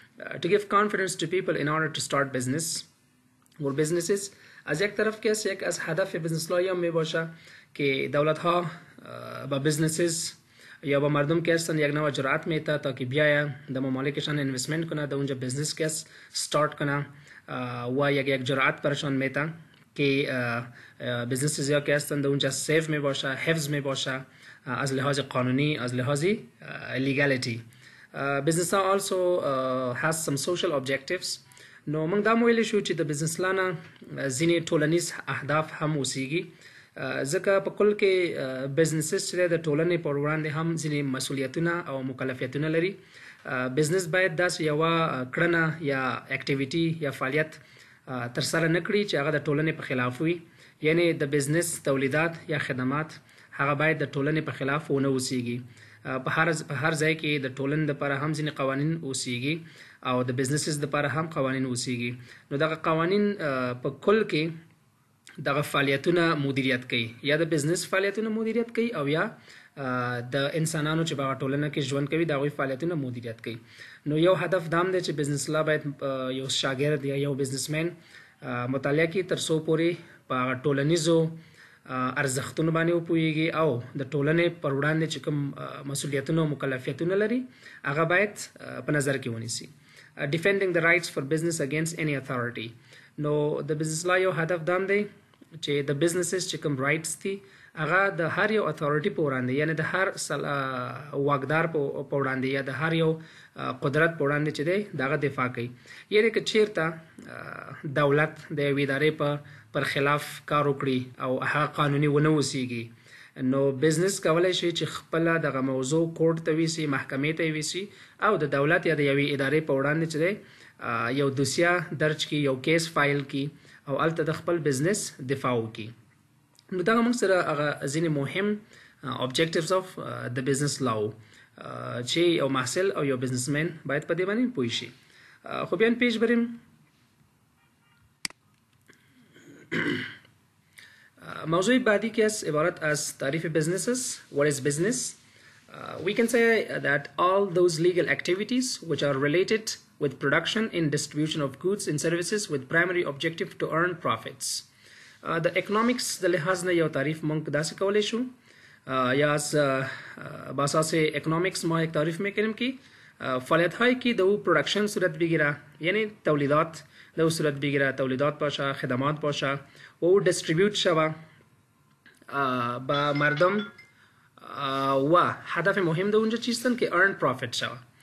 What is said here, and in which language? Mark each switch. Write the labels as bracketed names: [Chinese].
[English] To give confidence to people in order to start business or businesses، [Persian] از یک طرف که است یک از هدف بزنس لا می باشه که دولت ها با بزنسز یا با مردم که هستن یک نوع جرأت میده تا که بیاید در ممالکشان اینوستمنت کنه، در اونجا بزنس که استارت کنه و یک جرأت برشان میده که بزنسز یا که هستن در اونجا سیف می باشه، حفظ می باشه از لحاظ قانونی، از لحاظ legality. [English] Business law also has some social objectives. [Pashto] نو موږ دا ویلی شو چې د بزنس لا نه ځینې ټولنیز اهداف هم اوسیږي، ځکه په کل کې بزنسز چې د ټولنې پر وړاندې هم ځینې مسؤلیتونه او مکلفیتونه لري. بزنس باید داسې یوه کړنه یا اکټیویټي یا فعالیت ترسره نه کړي چې هغه د ټولنې په خلاف وي، یعنی د بزنس تولیدات یا خدمات هغه باید د ټولنې په خلاف ونه اوسیږي. په هر ځای کې د ټولنې لپاره هم ځینې قوانین اوسیږي او د بزنسز لپاره هم قوانین اوسیږي. نو دغه قوانین په کل کې دغه فعالیتونه مدیریت کوي، یا د بزنس فعالیتونه مدیریت کوي او یا د انسانانو چې په ټولنه کې ژوند کوي د هغوی فعالیتونه مدیریت کوي. نو یو هدف دام دی چې بزنس لا باید یو شاګرد یا یو بزنسمین مطالعه کوي تر څو پورې په ټولنیزو ارزښتونو باندې وپوهیږي او د ټولنې پر وړاندې چې کوم مسؤلیتونه او مکلفیتونه لري هغه باید په نظر کې ونیسي. Defending the rights for business against any authority. نو د بزنس لا یو هدف دام دی چې د بزنسز چې کوم رایټس دي هغه د هر یو اتھارټي په وړاندې، یعنی د هر واکدار په وړاندې یا د هر یو قدرت په وړاندې چې دی دغه دفاع کوي. یعنی که چیرته دولت د یوې ادارې پر خلاف کار وکړي او هغه قانوني ونه اوسیږي نو بزنس کولی شي چې خپله دغه موضوع کورټ ته ویسي، محکمې ته ویسي او د دولت یا د یوې ادارې په وړاندې چې دی یو دوسیه درج کړي، یو کیس فایل کړي او هلته د خپل بزنس دفاع وکړي. نو دغه موږ سره هغه ځینې مهم [English] objectives of the business law [Pashto] چې یو محصل او یو بزنسمن باید په دې باندې پوه شي. خو [Persian] بیا پیش بریم. موضوع بعدی که است عبارت از تعریف businesses. [English] What is business? We can say that all those legal activities which are related with production and distribution of goods and services with primary objective to earn profits. [Pashto] د اکنامکس د لحاظ نه یو تعریف موږ داسې کولی شو [Persian] یا از باساس اکنامکس ما یک تعریف میکنیم که فعالیت هایی که در او پرودکشن صورت بگیره، یعنی تولیدات در او صورت بگیره، تولیدات باشه، خدمات باشه و او دیستریبیوت شوه با مردم و هدف مهم در اونجا چیستن که [English] earn profit [Persian] شوه.